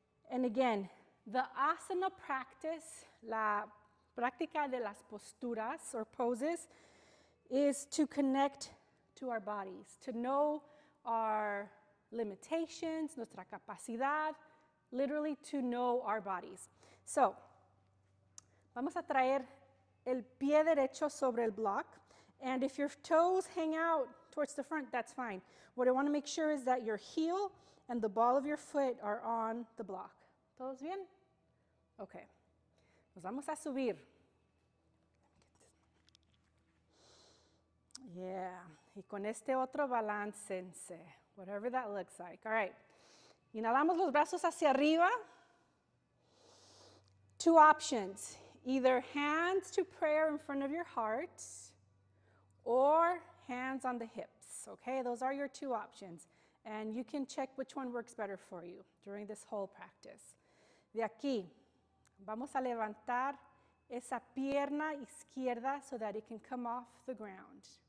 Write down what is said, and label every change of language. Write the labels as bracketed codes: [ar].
[en] And again, the asana practice, [es] la práctica de las posturas [en] or poses, is to connect to our bodies, to know our limitations, [es] nuestra capacidad, [en] literally to know our bodies. [es] So, vamos a traer el pie derecho sobre el block. [en] And if your toes hang out towards the front, that's fine. What I want to make sure is that your heel and the ball of your foot are on the block. [es] ¿Todos bien? Okay. Nos vamos a subir. [en] Yeah. [es] Y con este otro balancense, [en] whatever that looks like. All right. [es] Inhalamos los brazos hacia arriba. [en] Two options. Either hands to prayer in front of your heart or hands on the hips, okay? Those are your two options. And you can check which one works better for you during this whole practice. [es] De aquí, vamos a levantar esa pierna izquierda [en] so that it can come off the ground.